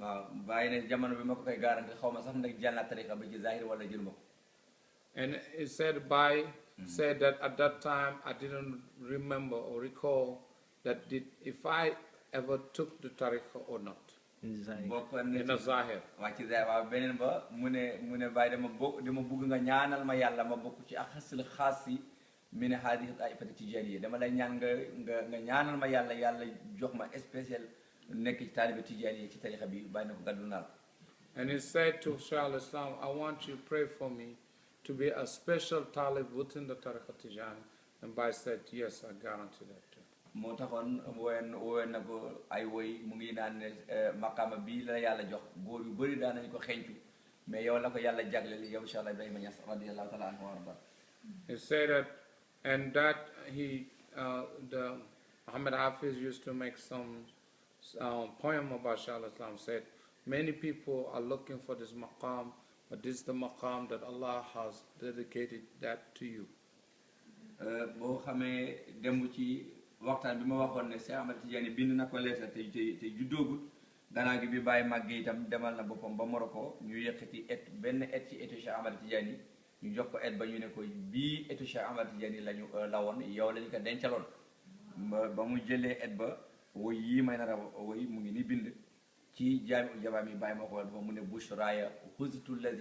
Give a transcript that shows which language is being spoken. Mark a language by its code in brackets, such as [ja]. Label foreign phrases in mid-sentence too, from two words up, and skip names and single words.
[en] And he said Baye said that at that time I didn't remember or recall that if I ever took the tariqa or not. In a zahir. [ar] من هذه الطائفة التجانية [wo] dama lay ñaan nga ñaanal ma yàlla jox ma spécial nekk ci taalibe tijaniyya ci tariqa bi bàyyi na ko gàddu naa. [en] And he said to Shaykh al-Islam, I want you to pray for me to be a special talib within the tariqa Tijan. And Baye said, yes, I guarantee that too. [wo] moo taxoon wowen na ko ay woy mu ngi naan ne maqama bii la yàlla jox góor yu bëri daan nañu ko xencu mais yow la ko yàlla jagleel yow Cheikh Ibrahima Niass [ar] رضي الله تعالى عنه وأرضاه. [en] He said that, and that the Muhammad Hafiz used to make some poem about Shaykh al-Islam, said, many people are looking for this maqam, but this is the maqam that Allah has dedicated that to you. [wo] boo xamee dem ci waxtaan bi ma waxoon ne Shaykh Ahmed Tijan bind na ko leetar te juddoogul gannaaw gi bi bàyyi màggee itam demal na boppam ba Morocco ñu yëkkati benn ci etu Shaykh Ahmed Tijan ñu jox ko ba ñu ne ko bii etu Shaykh Ahmed Tijan lañu la woon yow lañu ko dencaloon ba mu jëlee ba woy yii may nar a woy mu ngi ni bind ci jaami jabaam yi bàyyi ma ko dafa mu ne [ar] بشراي حزت الذي